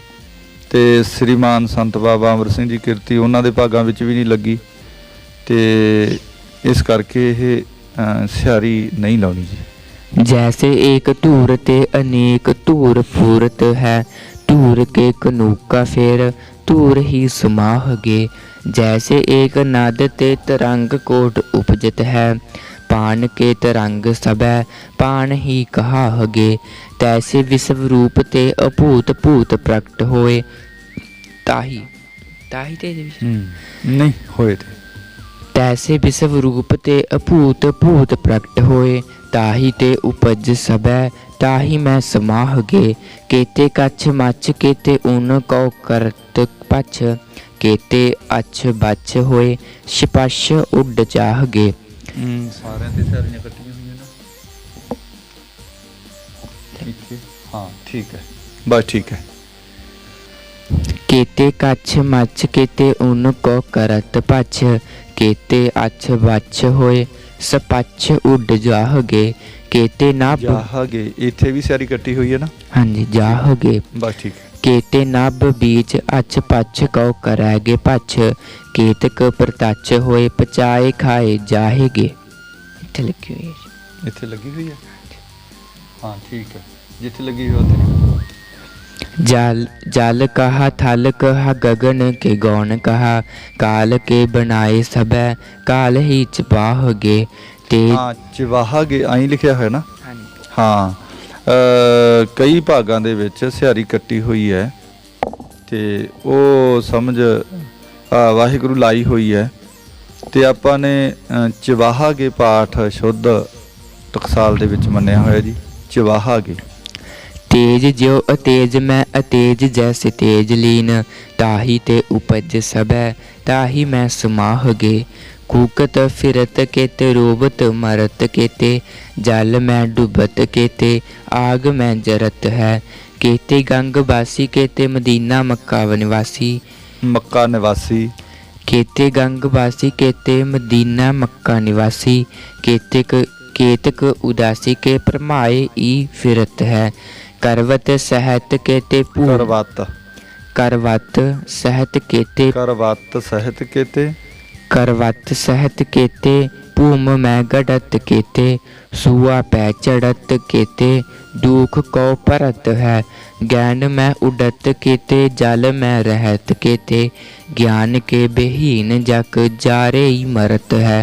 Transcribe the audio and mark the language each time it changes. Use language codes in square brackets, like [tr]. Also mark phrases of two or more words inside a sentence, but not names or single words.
[pa] ਤੇ ਸ੍ਰੀਮਾਨ ਸੰਤ ਬਾਬਾ ਅਮਰ ਸਿੰਘ ਜੀ ਕਿਰਤੀ ਉਹਨਾਂ ਦੇ ਭਾਗਾਂ ਵਿੱਚ ਵੀ ਨਹੀਂ ਲੱਗੀ, ਤੇ ਇਸ ਕਰਕੇ ਇਹ ਸਿਆਰੀ ਨਹੀਂ ਲਾਉਣੀ ਜੀ। [bra] जैसे एक धूर ते अनेक धूर फूरत है, धूर के कनूका फिर धूर ही समाहगे। जैसे एक नद ते तरंग कोट उपजत है, पान के तरंग सबै पान ही कहाहगे। तैसे विश्व रूप ते अभूत भूत प्रकट होए, ताही ताही ते नहीं होए थे। तैसे विश्व रूप ते अभूत भूत प्रकट होए, ताही ते उपज सबै ताही मैं समाहगे। केते कछ मच केते ऊन कौ करत पछ, केते अछ बछ होए छपछ उड चाहगे। [pa] ਸਾਰਿਆਂ ਤੇ ਸਾਰੀਆਂ ਕੱਟੀਆਂ ਹੋਈਆਂ ਨਾ, ਠੀਕ ਹੈ। ਹਾਂ ਠੀਕ ਹੈ, ਬਸ ਠੀਕ ਹੈ। [bra] केते कछ मच केते उन को करत पछ, केते अछ बछ होए सपछ उड जाहगे, केते नभ [pa] ਜਾਹਾਗੇ ਇੱਥੇ ਵੀ ਸਿਆਰੀ ਕੱਟੀ ਹੋਈ ਹੈ ਨਾ। [bra] हाँ जी जाहगे, [pa] ਬਸ ਠੀਕ ਹੈ। [bra] केते नभ बीज अछ पछ कौ करैगे पछ, केतक प्रतच होए पचाए खाए जाहेगे। [hi] इत्थे लिखी हुई है जी। [pa] ਇੱਥੇ ਲੱਗੀ ਹੋਈ ਹੈ। ਹਾਂ ਠੀਕ ਹੈ, ਜਿੱਥੇ ਲੱਗੀ ਹੋਈ ਉੱਥੇ। [bra] जल जल कहा थल कहा गगन के गौन कहा, काल के बनाए सबै काल ही चबाहगे। तेज [pa] ਹਾਂ ਚਵਾਹਾਗੇ ਆਈ ਲਿਖਿਆ ਹੋਇਆ ਨਾ। [hi] हाँ जी [pa] ਹਾਂ ਕਈ ਭਾਗਾਂ ਦੇ ਵਿੱਚ ਸਿਹਾਰੀ ਕੱਟੀ ਹੋਈ ਹੈ ਤੇ ਉਹ ਸਮਝ ਵਾਹਿਗੁਰੂ ਲਾਈ ਹੋਈ ਹੈ ਤੇ ਆਪਾਂ ਨੇ ਚਵਾਹਾਗੇ ਪਾਠ ਸ਼ੁੱਧ ਟਕਸਾਲ ਦੇ ਵਿੱਚ ਮੰਨਿਆ ਹੋਇਆ ਜੀ। ਚਵਾਹਾਗੇ [bra] तेज ज्यो अतेज मैं अतेज जैसे तेज लीन, ताही ते उपज सबै ताही मैं समाहगे। कूकत फिरत केते रोबत मरत केते, जल मैं डुबत केते आग मैं जरत है। केते गंग बासी केते मदीना मक्का निवासी, ਮੱਕਾ ਨਿਵਾਸੀ। केते गंग बासी केते मदीना मक्का निवासी, केतक उदासी के भरमाए ई फिरत है। करवत सहत केते ਕਰਵਤ करवत सहत केते ਕਰਵਤ ਸਹਿਤ ਕੇਤੇ करवत सहत केते भूम मैं गढ़त केते, सुआ पै चढ़त केते दुख को परत है। ज्ञान मैं उडत केते जल मैं रहत केते, ज्ञान के बेहीन जक जारे ही मरत है।